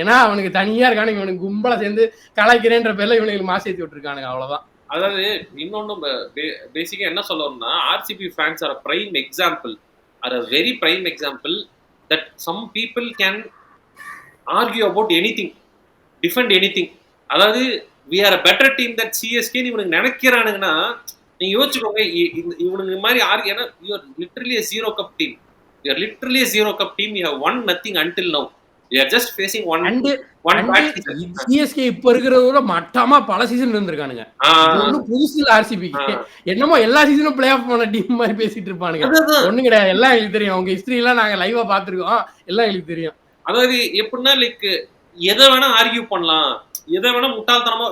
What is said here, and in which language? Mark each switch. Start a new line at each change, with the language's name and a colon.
Tamil: ஏன்னா அவனுக்கு தனியா இருக்கானுங்க, இவனுக்கு கும்பலா சேர்ந்து கலாய்க்கிறேன்ற பேர்ல இவனுக்கு மாசேத்தி விட்டுருக்கானுங்க, அவ்வளவுதான். அதாவது இன்னொன்னு பேசிக்கா என்ன சொல்லணும்னா
English: RCB fans are prime example, are a very prime example that some people can argue about anything, defend anything.
Tamil: அதாவது
English: we are a better team that CSK
Tamil: இவனுக்கு நினைக்கிறானுங்கன்னா நீங்க யோசிச்சுக்கோங்க. இவனுக்கு மாதிரி ஏன்னா
English: you are literally a zero cup team, you are literally a zero cup team, you have won nothing until now, you are just facing one bad season.
Tamil: CSK இப்ப இருக்கிறத மட்டமா பல season இருந்திருக்கானுங்க, ஒன்னும் புதுசு இல்ல. ஆர்சிபிக்கு என்னமோ எல்லா சீசனும் பிளே ஆஃப் பண்ண டீம் மாதிரி பேசிட்டு இருப்பானுங்க. ஒண்ணும் கிடையாது, எல்லாம் எங்களுக்கு தெரியும். அவங்க ஹிஸ்டரி எல்லாம் நாங்க லைவா பாத்துருக்கோம், எல்லாம் எங்களுக்கு தெரியும். அதாவது எப்படின்னா லைக் எதை வேணா ஆர்கியூ பண்ணலாம், எதை வேணா முட்டாள்தனமா.